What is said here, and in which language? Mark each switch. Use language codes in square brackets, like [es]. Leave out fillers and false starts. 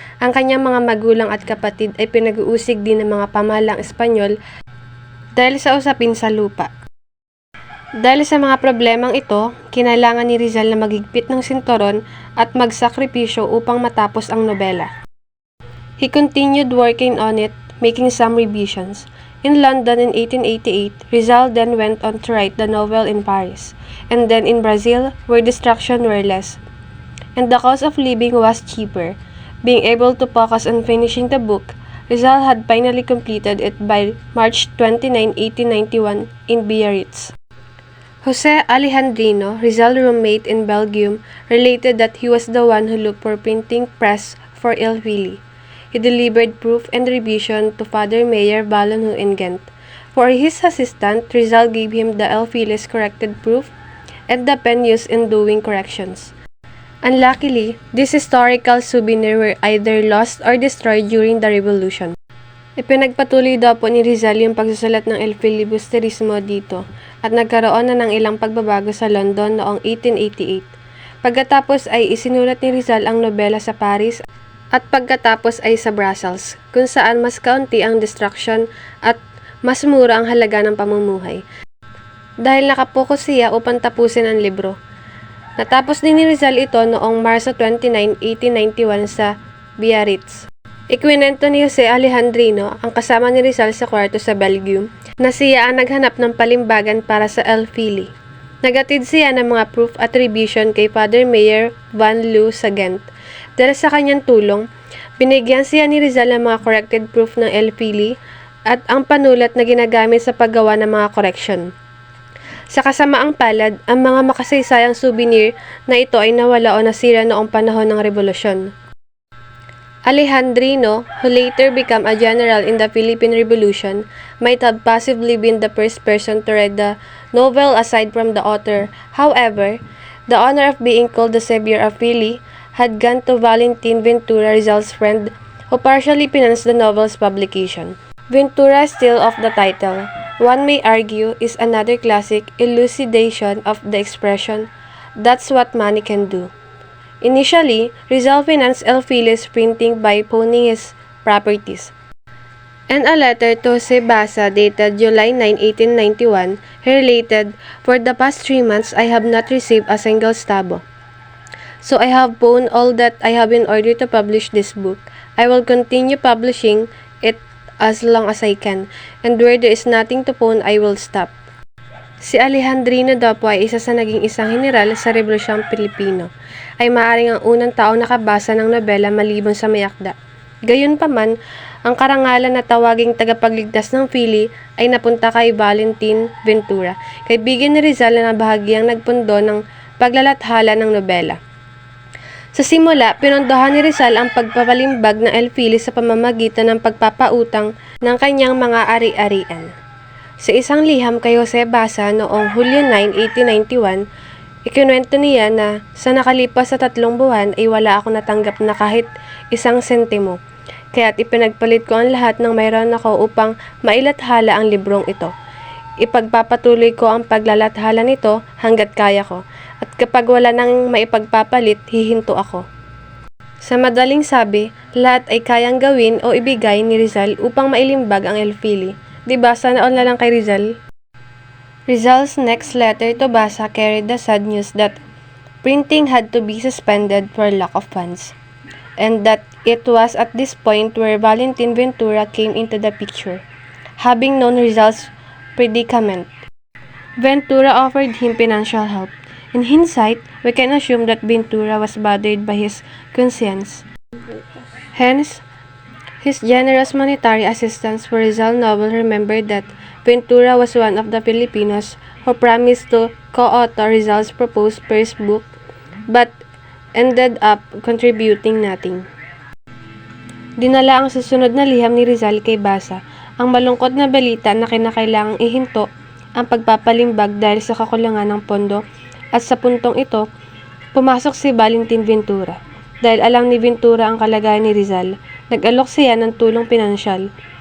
[tl] Ang kanyang mga magulang at kapatid ay pinag-uusig din ng mga pamahalang Espanyol dahil sa usapin sa lupa. Dahil sa mga problemang ito, kinailangan ni Rizal na maghigpit ng sinturon at magsakripisyo upang matapos ang nobela. [en] He continued working on it, making some revisions. In London in 1888, Rizal then went on to write the novel in Paris, and then in Brazil, where distractions were less and the cost of living was cheaper. Being able to focus on finishing the book, Rizal had finally completed it by March 29, 1891 in Biarritz. Jose Alejandrino, Rizal's roommate in Belgium, related that he was the one who looked for printing press for El Fili. He delivered proof and revision to Father Mayer Ballonneau in Ghent. For his assistant, Rizal gave him the El Fili's corrected proof and the pen used in doing corrections. Unluckily, these historical souvenirs were either lost or destroyed during the Revolution. [tl] Ipinagpatuloy daw po ni Rizal yung pagsusulat ng El Filibusterismo dito at nagkaroon na ng ilang pagbabago sa London noong 1888. Pagkatapos ay isinulat ni Rizal ang nobela sa Paris at pagkatapos ay sa Brussels, kung saan mas kaunti ang distraction at mas mura ang halaga ng pamumuhay. Dahil nakapokus siya upang tapusin ang libro. Natapos din ni Rizal ito noong Marso 29, 1891 sa Biarritz. Ikwinento ni Jose Alejandrino, ang kasama ni Rizal sa kwarto sa Belgium, na siya ang naghanap ng palimbagan para sa El Fili. Nagatid siya ng mga proof at revision kay Father Mayer van Loo sa Ghent. Dahil sa kanyang tulong, binigyan siya ni Rizal ng mga corrected proof ng El Fili at ang panulat na ginagamit sa paggawa ng mga correction. Sa kasamaang palad, ang mga makasaysayang souvenir na ito ay nawala o nasira noong panahon ng Revolusyon. [en] Alejandrino, who later became a general in the Philippine Revolution, might have possibly been the first person to read the novel aside from the author. However, the honor of being called the savior of Fili had gone to Valentin Ventura, Rizal's friend, who partially financed the novel's publication. Ventura, still of the title, one may argue, is another classic elucidation of the expression, "That's what money can do." Initially, Rizal financed El Fili's printing by pawning his properties. In a letter to Jose Basa dated July 9, 1891, he related, "For the past 3 months, I have not received a single stabo." So I have pawned all that I have in order to publish this book. I will continue publishing it as long as I can, and where there is nothing to pawn, I will stop. [tl] Si Alejandrino daw po ay isa sa naging isang heneral sa Rebolusyong Pilipino. Ay maaaring ang unang taong nakabasa ng nobela maliban sa may akda. Gayunpaman, ang karangalan na tawaging tagapagligtas ng Philly ay napunta kay Valentin Ventura, kaibigan ni Rizal na bahagyang nagpundo ng paglalathala ng nobela. Sa simula, pinondohan ni Rizal ang pagpapalimbag ng El Philly sa pamamagitan ng pagpapautang ng kanyang mga ari-arian. Sa isang liham kay Jose Basa noong Hulyo 9, 1891, ikinuwento niya na sa nakalipas sa 3 buwan ay wala akong natanggap na kahit 1 sentimo. Kaya't ipinagpalit ko ang lahat ng mayroon ako upang mailathala ang librong ito. Ipagpapatuloy ko ang paglalathala nito hanggat kaya ko, at kapag wala nang maipagpapalit, hihinto ako. Sa madaling sabi, lahat ay kayang gawin o ibigay ni Rizal upang mailimbag ang El Philly. Diba, sana all na lang kay Rizal? [en] Rizal's next letter to Basa carried the sad news that printing had to be suspended for lack of funds, and that it was at this point where Valentin Ventura came into the picture. Having known Rizal's predicament, Ventura offered him financial help. In hindsight, we can assume that Ventura was bothered by his conscience. Hence, his generous monetary assistance for Rizal Novel remembered that Ventura was one of the Filipinos who promised to co-author Rizal's proposed first book, but ended up contributing nothing. [tl] Dinala ang susunod na liham ni Rizal kay Basa ang malungkot na balita na kinakailangang ihinto ang pagpapalimbag dahil sa kakulangan ng pondo, at sa puntong ito, pumasok si Valentin Ventura. Dahil alam ni Ventura ang kalagayan ni Rizal, nag-alok siya ng tulong pinansyal.